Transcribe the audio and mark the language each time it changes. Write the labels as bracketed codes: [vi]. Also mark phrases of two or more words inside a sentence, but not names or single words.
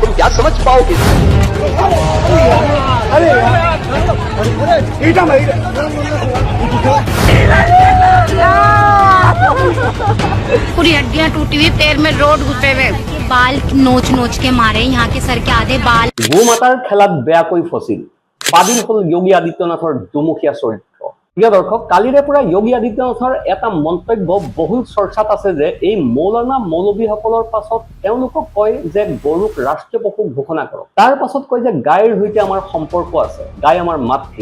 [hi] तुम क्या समझ पाओगे? पूरी हड्डियां टूटी हुई, पैर में रोड घुसे हुए, बाल नोच नोच के मारे, यहाँ के सर के आधे बाल। [as] গো মাতাৰ খেলাত বেয়াকৈ ফচিল বাদিল হল যোগী আদিত্যনাথৰ দুমুখীয়া চৰিত্ৰ। প্ৰিয় দৰ্শক, কালিৰে পৰা যোগী আদিত্যনাথৰ এটা মন্তব্য বহুল চৰ্চাত আছে যে এই মৌলানা মৌলবীসকলৰ পাছত তেওঁলোকক কয় যে গৰুক ৰাষ্ট্ৰীয় পশু ঘোষণা কৰক, তাৰ পাছত কয় যে গাইৰ সৈতে আমাৰ সম্পৰ্ক আছে, গাই আমাৰ মাতৃ।